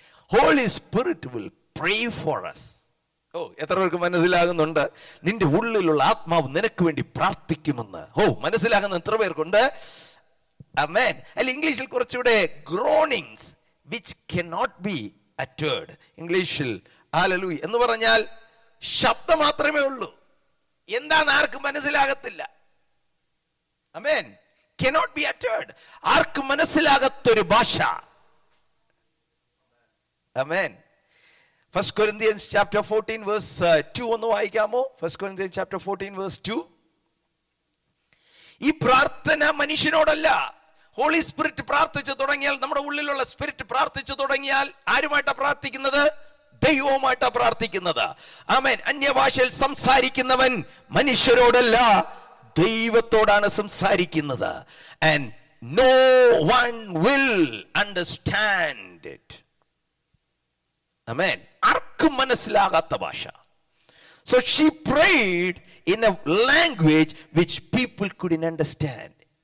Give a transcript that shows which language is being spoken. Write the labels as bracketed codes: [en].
[en] Holy Spirit will pray for us. [ml] ഓ, എത്ര പേർക്ക് മനസ്സിലാകുന്നുണ്ട്? നിന്റെ ഉള്ളിലുള്ള ആത്മാവ് നിനക്ക് വേണ്ടി പ്രാർത്ഥിക്കുമെന്ന്. ഓ, മനസ്സിലാകുന്ന എത്ര പേർക്കുണ്ട്? ആമേൻ. അല്ല, ഇംഗ്ലീഷിൽ കുറച്ചുകൂടെ [en] groanings which cannot be uttered. [ml] ഇംഗ്ലീഷിൽ ഹല്ലേലൂയ എന്ന് പറഞ്ഞാൽ ശബ്ദം മാത്രമേ ഉള്ളൂ. എന്താന്ന് ആർക്കും മനസ്സിലാകത്തില്ല. ആമേൻ. [en] cannot be uttered. [ml] ആർക്കും മനസ്സിലാകാത്തൊരു ഭാഷ. ആമേൻ. [en] 1 Corinthians chapter 14 verse 2 [ml] ഒന്ന് വായിക്കാമോ? [en] 1 Corinthians chapter 14 verse 2. [ml] ഈ പ്രാർത്ഥന മനുഷ്യനോടല്ല. ഹോളി സ്പിരിറ്റ് പ്രാർത്ഥിച്ചു തുടങ്ങിയാൽ, നമ്മുടെ ഉള്ളിലുള്ള സ്പിരിറ്റ് പ്രാർത്ഥിച്ചു തുടങ്ങിയാൽ ആരുമായിട്ടാ പ്രാർത്ഥിക്കുന്നത്? ദൈവവുമായിട്ടാ പ്രാർത്ഥിക്കുന്നത്. ആമേൻ. അന്യഭാഷയിൽ സംസാരിക്കുന്നവൻ മനുഷ്യരോടല്ല, ദൈവത്തോടാണ് സംസാരിക്കുന്നത്. [en] And no one will understand it. Amen. [ml] ആർക്കും മനസ്സിലാകാത്ത ഭാഷ. [en] So she prayed in a language which people couldn't understand.